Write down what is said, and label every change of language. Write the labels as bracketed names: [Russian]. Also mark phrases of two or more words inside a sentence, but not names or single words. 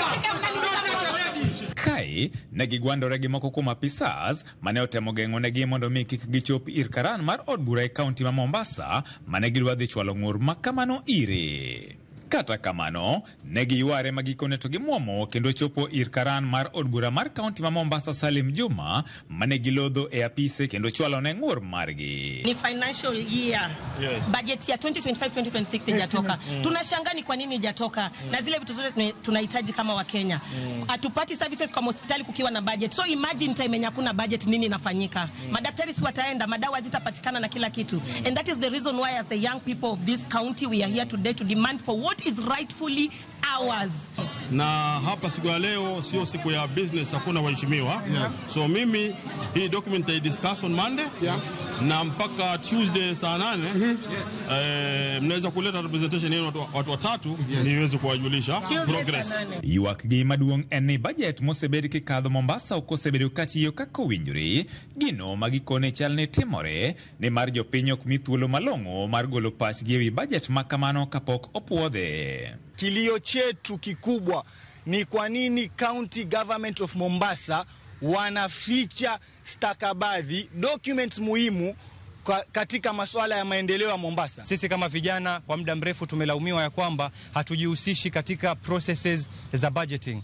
[Luo (Kenya and Tanzania)] Kae ne gigwandore gi moko kuom apisas mane otemo geng'onegi mondo mi kik gichop ir karan mar od bura e kaunti ma Mombasa mane gidwa dhi chwalo ng'ur makamano ire. Kata kamano, ne giyware magikone to gimuomo kendo chopo ir karan mar od bura mar kaunti ma Mombasa Salim Juma mane gilodho e apise kendo chwalo ne ng'ur margi. [Swahili] Ni [English] financial year. Yes. [Swahili] Budget ya 2025-2026 ijatoka. Tunashangaa ni kwa nini ijatoka. Na zile vitu zote tunahitaji kama wa Kenya. Atupati services kwa hospitali kukiwa na budget. [English] So imagine [Swahili] time yenye hakuna budget nini inafanyika. Madaktari si wataenda, madawa zitapatikana na kila kitu. [English] And that is the reason why as the young people of this county we are here today to demand for what is rightfully ours. [Swahili] Na hapa siku ya leo sio siku ya business, hakuna waheshimiwa. So mimi hii document [English] I discuss on Monday [Swahili] na mpaka Tuesday saa 8 mnaweza kuleta representation yenu watu watatu niweze kuwajulisha progress. [Luo (Kenya and Tanzania)] Ywak gi maduong' en ni budget mosebed kikadho Mombasa okosebedo katiyo kaka owinjore gino magikone chal ne timore ni mar jopiny ok mi thuolo malong'o mar golo pachgi ewi budget makamano kapok opuodhe. [Swahili] Kilio chetu kikubwa ni kwa nini County Government of Mombasa wanaficha stakabadhi documents muhimu katika masuala ya maendeleo ya Mombasa. Sisi kama vijana kwa muda mrefu tumelaumiwa ya kwamba hatujihusishi katika processes za budgeting.